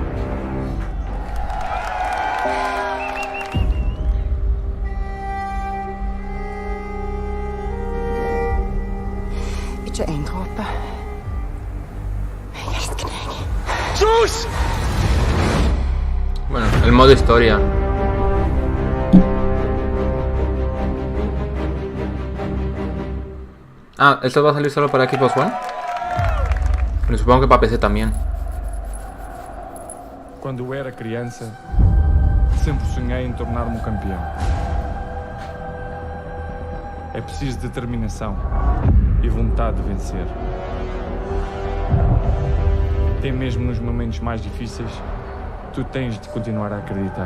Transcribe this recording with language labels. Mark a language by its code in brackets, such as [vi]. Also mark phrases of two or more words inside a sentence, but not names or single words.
[no] Ikke en dråpe. Jeg elsker deg. [es] Sus! Bueno, el modo historia. Ah, ¿esto va a salir solo para Xbox One? Pero supongo que para PC también. [pt] Quando eu era criança, sempre sonhei em tornar-me um campeão. É preciso determinação e vontade de vencer. Até mesmo nos momentos mais difíceis, tu tens de continuar a acreditar.